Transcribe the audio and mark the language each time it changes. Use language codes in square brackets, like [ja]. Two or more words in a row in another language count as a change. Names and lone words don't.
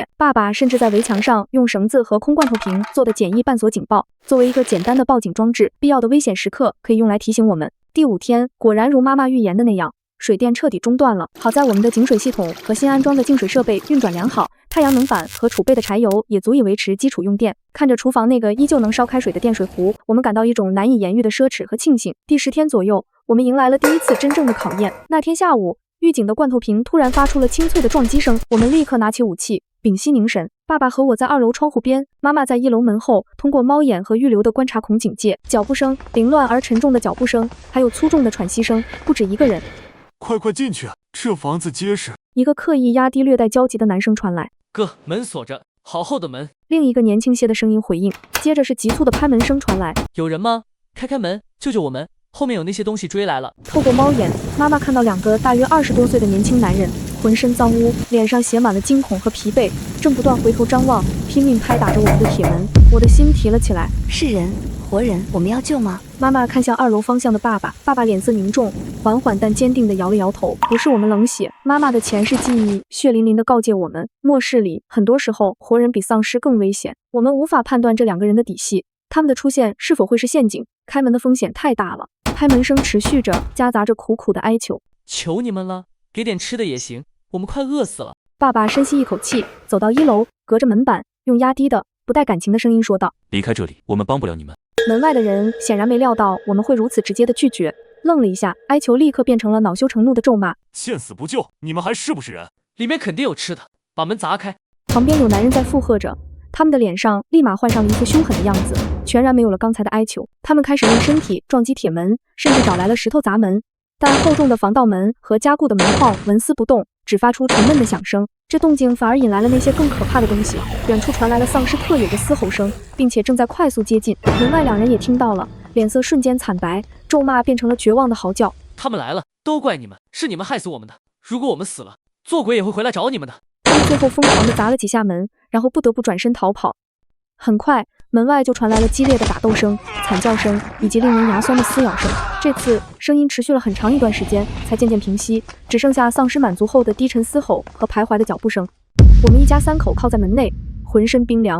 [zh] 爸爸甚至在圍牆上用繩子和空罐头瓶做的簡易半鎖警報，作為一個簡單的報警裝置，必要的危險時刻可以用來提醒我們。第5天，果然如媽媽預言的那樣，水電徹底中斷了。好在我們的井水系統和新安裝的净水設備運轉良好，太陽能板和儲備的柴油也足以維持基礎用電。看着廚房那個依舊能燒開水的電水壺，我們感到一種難以言喻的奢侈和慶幸。第10天左右，我們迎來了第一次真正的考驗。那天下午，預警的罐头瓶突然發出了清脆的撞擊聲，我們立刻拿起武器，屏息凝神。爸爸和我在2 樓窗戶邊，媽媽在1樓門後，通過貓眼和預留的觀察孔警戒。腳步聲，凌亂而沉重的腳步声，還有粗重的喘息聲，不止一個人。快進去，這房子結實。一個刻意壓低、略帶焦急的男聲傳來。哥，門鎖着，好厚的門。另一個年輕些的聲音回應，接着是急促的拍門聲傳來。有人嗎？開門，救救我們！後面有那些東西追來了。透過貓眼，媽媽看到2個大約20多歲的年輕男人， 渾身髒污，臉上寫滿了驚恐和疲惫，正不断回頭张望，拼命拍打着我们的鐵門。我的心提了起來。是人，活人，我们要救嗎？媽媽看向2樓方向的爸爸，爸爸臉色凝重，緩緩但堅定地搖了搖頭。不是我們冷血，媽媽的前世記憶血淋淋地告誡我們，末世裡很多時候活人比喪屍更危險。我們無法判斷這2個人的底細，他們的出現是否會是陷阱，開門的風險太大了。開門聲持續着，夾雜着苦苦的哀求。求你們了，給點吃的也行，我們快餓死了。爸爸深吸一口氣，走到1樓，隔着門板，用壓低的不帶感情的聲音說道： 離開這裡，我們幫不了你們。門外的人顯然沒料到我們會如此直接的拒絕，愣了一下，哀求立刻變成了惱羞成怒的咒罵。見死不救，你們還是不是人？裡面肯定有吃的，把門砸開。旁邊有男人在附和着，他們的臉上立馬換上了一副凶狠的樣子，全然沒有了剛才的哀求。他們開始用身體撞擊鐵門，甚至找來了石頭砸門，但厚重的防盜門和加固的门框紋絲不動，只發出沉悶的響聲。這動靜反而引來了那些更可怕的東西，遠處傳來了喪屍特有的嘶吼聲，並且正在快速接近。門外2人也聽到了，臉色瞬間慘白，咒罵變成了絕望的嚎叫。他們來了，都怪你們，是你們害死我們的。如果我們死了，做鬼也會回來找你們的。他們最後瘋狂地砸了幾下門，然後不得不轉身逃跑。很快，門外就傳來了激烈的打鬥聲、慘叫聲以及令人牙酸的撕咬聲。這次聲音持續了很長一段時間，才漸漸平息，只剩下喪屍滿足後的低沉嘶吼和徘徊的腳步聲。我們一家3口靠在門內，渾身冰涼。